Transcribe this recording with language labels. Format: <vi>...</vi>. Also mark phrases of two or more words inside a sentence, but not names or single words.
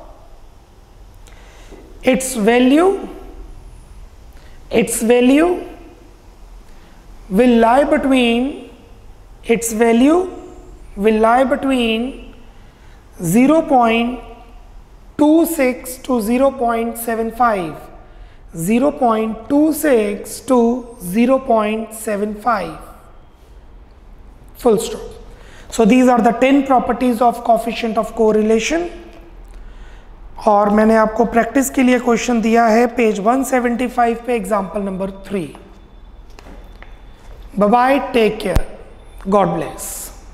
<en>Its value will lie between 0.26 to 0.75, 0.26 to 0.75, full stop. So these are the 10 properties of coefficient of correlation,</en> <hi>और मैंने आपको प्रैक्टिस के लिए क्वेश्चन दिया है पेज 175 पे,</hi> <en>example number</en> <hi>3।</hi> <en>Bye bye, take care, God bless.</en>